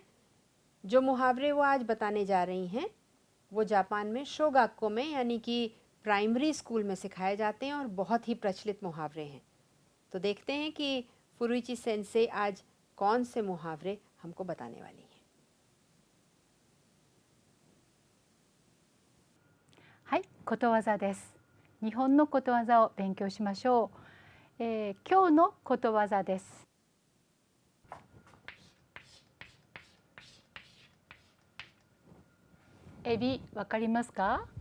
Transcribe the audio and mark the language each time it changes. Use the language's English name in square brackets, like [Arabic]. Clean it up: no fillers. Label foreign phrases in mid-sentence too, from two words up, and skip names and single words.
[Hindi] जो मुहावरे वो आज बताने जा रही हैं वो जापान में शोगाक्को में, यानी कि [English] primary school [Hindi] में सिखाए जाते हैं और बहुत ही प्रचलित मुहावरे हैं। तो देखते हैं कि फुरुइची सेंसे आज कौन से मुहावरे हमको बताने वाली हैं। [Japanese] はい、ことわざです。日本のことわざを勉強しましょう。今日のことわざです。エビ、わかりますか？